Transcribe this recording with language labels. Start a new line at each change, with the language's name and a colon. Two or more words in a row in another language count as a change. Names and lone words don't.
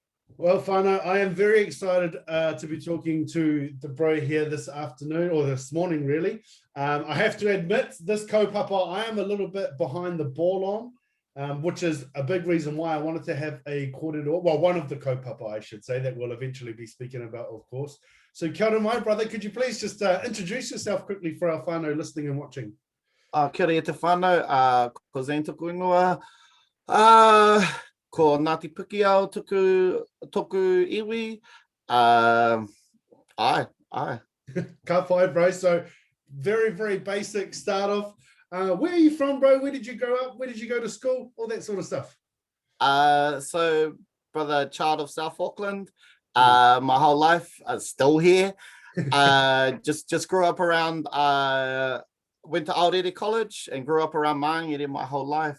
English: Well, Whānau, I am very excited to be talking to the bro here this afternoon, or this morning, really. I have to admit, this kaupapa, I am a little bit behind the ball on, which is a big reason why I wanted to have a kōrero, well, one of the kaupapa, I should say, that we'll eventually be speaking about, of course. So,
Māori: kia ora,
English: my brother, could you please just introduce yourself quickly for our whānau listening and watching?
Māori: Kia ora e te whānau, ko Zane tuku ingoa. Ko Ngāti Puki au toku iwi. Aye. Ka whai, bro.
English: So, very, very basic start off. Where are you from, bro? Where did you grow up? Where did you go to school? All that sort of stuff. So, brother, child of South Auckland. My whole life, still here. Just grew up around, went to Aotearoa College and grew up around Māori my whole life.